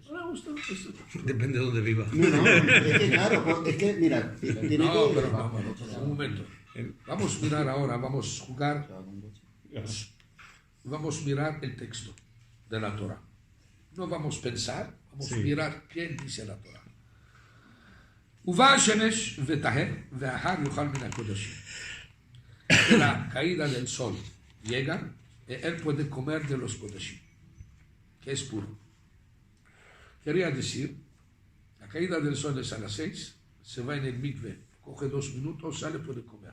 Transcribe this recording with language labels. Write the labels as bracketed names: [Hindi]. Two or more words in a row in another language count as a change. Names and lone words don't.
[Spanish] Depende de dónde viva. No, es que claro, es que mira, tiene No, que... pero vamos, un momento. Vamos a mirar ahora, vamos a jugar, vamos a mirar el texto de la Torah. No vamos a pensar, vamos a mirar qué dice la Torah. [Hebrew] ובא השמש וטהר ואחר יאכל מן הקודשים. [Spanish] Que la caída del sol llega, él puede comer de los kodashim, que es puro. Quería decir, la caída del sol es a las 6, se va en el mikveh, coge 2 minutos, sale, puede comer.